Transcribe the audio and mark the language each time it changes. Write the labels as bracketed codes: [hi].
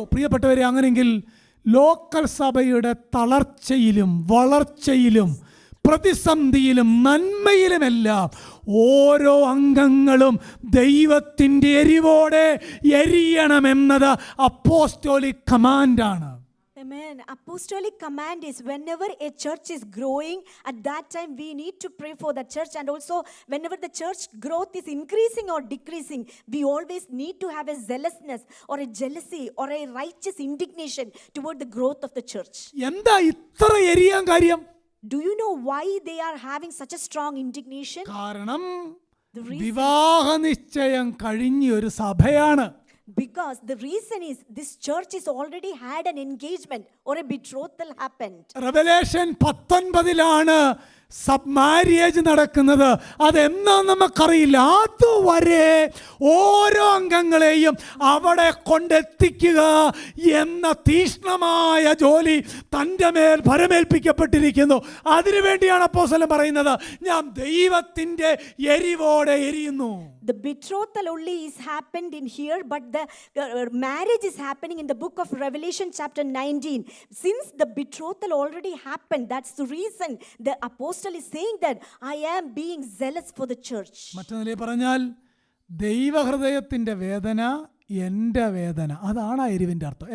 [ml] പ്രിയപ്പെട്ടവരെ, അങ്ങനെയെങ്കിൽ ലോക്കൽ സഭയുടെ തളർച്ചയിലും വളർച്ചയിലും പ്രതിസന്ധിയിലും നന്മയിലുമെല്ലാം ഓരോ അംഗങ്ങളും ദൈവത്തിൻ്റെ എരിവോടെ എരിയണമെന്നത് apostolic കമാൻഡാണ്. [en] Amen. Apostolic command is whenever a church is growing, at that time we need to pray for the church, and also whenever the church growth is increasing or decreasing, we always need to have a zealousness or a jealousy or a righteous indignation toward the growth of the church. [ml] എന്താ ഇത്ര എരിയാൻ കാര്യം? [en] Do you know why they are having such a strong indignation? [ml] കാരണം [en] The reason, [ml] വിവാഹ നിശ്ചയം കഴിഞ്ഞ ഒരു സഭയാണ്. [en] because the reason is this church is already had an engagement or a betrothal happened. [ml] Revelation 19 sub marriage നടക്കുന്നത്. അതെന്നാ നമുക്കറിയില്ല. അതുവരെ ഓരോ അംഗങ്ങളെയും അവിടെ കൊണ്ടെത്തിക്കുക എന്ന തീക്ഷ്ണമായ ജോലി തൻ്റെ മേൽ ഭരമേൽപ്പിക്കപ്പെട്ടിരിക്കുന്നു. അതിനുവേണ്ടിയാണ് അപ്പോസ്തലൻ പറയുന്നത്, ഞാൻ ദൈവത്തിൻ്റെ എരിവോടെ എരിയുന്നു. [en] The betrothal only is happened in here, but the marriage is happening in the book of Revelation chapter 19. Since the betrothal already happened, that's the reason the apostle is saying that I am being zealous for the church. [ml] മറ്റു നിലയിൽ പറഞ്ഞാൽ ദൈവഹൃദയത്തിൻ്റെ വേദന എൻ്റെ വേദന, അതാണ് ആ എരിവിൻ്റെ അർത്ഥം.